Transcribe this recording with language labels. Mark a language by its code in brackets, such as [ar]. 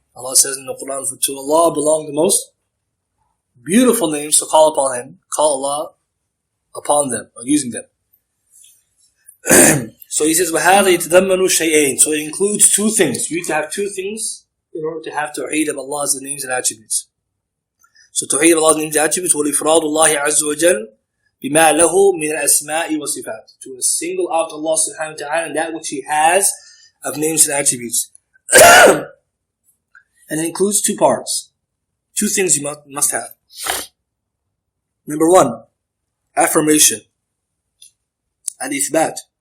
[en] Allah says in the Quran, for to Allah belong the most beautiful names, so call upon Him, call Allah upon them, or using them. So he says, [ar] وَهَذَا يَتَضَمَّنُ شَيْئَيْنِ. [en] So it includes two things. You need to have two things in order to have Tawheed of Allah's names and attributes. So Tawheed of Allah's names and attributes, [ar] وَالْإِفْرَادُ اللَّهِ عَزَّ وَجَلْ بِمَا لَهُ مِنَ الْأَسْمَاءِ وَصِفَاتِ. [en] To single out Allah subhanahu wa ta'ala and that which He has of names and attributes. And it includes two parts. Two things you must have. Number one, affirmation. Al-Ithbat.